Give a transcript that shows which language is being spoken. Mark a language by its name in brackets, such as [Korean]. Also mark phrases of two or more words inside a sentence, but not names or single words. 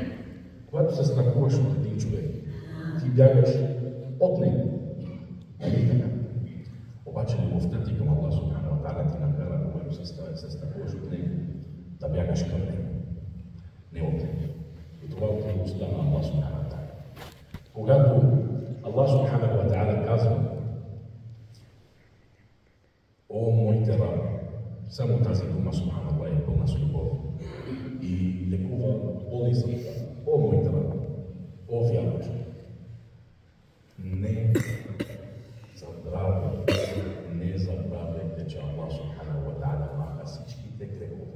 [Bulgarian] Когато се страхуваш от един човек, ти бягаш от него. Обаче любовта ти към [Arabic] الله سبحانه وتعالى [Bulgarian] ти накара, когато се страхуваш от него, да бягаш към него, не от него. И това е любовта на [Arabic] الله سبحانه وتعالى. [Bulgarian] Когато [Arabic] الله سبحانه وتعالى [Bulgarian] казва: о, моите раби, само тази дума Субханаллах е пълна с любов и лекува болни сърца. О, моите раби, о, вярващи, не забравяйте, че [Arabic] الله سبحانه وتعالى [Bulgarian] маха всичките грехове.